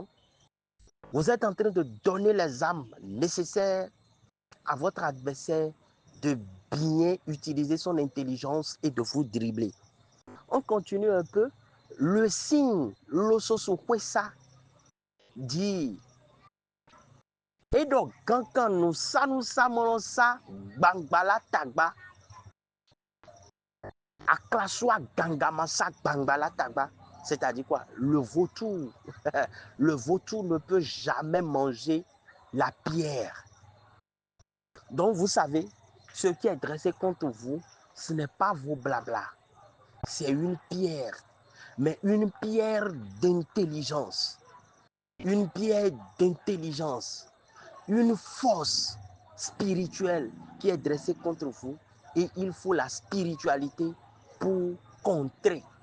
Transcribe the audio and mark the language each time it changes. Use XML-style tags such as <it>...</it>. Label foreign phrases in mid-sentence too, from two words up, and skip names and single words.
<fr>Vous êtes en train de donner les armes nécessaires à votre adversaire de bien utiliser son intelligence et de vous dribbler. On continue un peu. Le signe Loso Sokwesa dit et donc quand nous sommes ça bangbala tagba aklaswa gangamasa bangbala tagba, c'est-à-dire quoi? Le vautour le vautour ne peut jamais manger la pierre. Donc vous savez, ce qui est dressé contre vous, ce n'est pas vos blabla, c'est une pierre, mais une pierre d'intelligence, une pierre d'intelligence, une force spirituelle qui est dressée contre vous, et il faut la spiritualité pour contrer.</fr>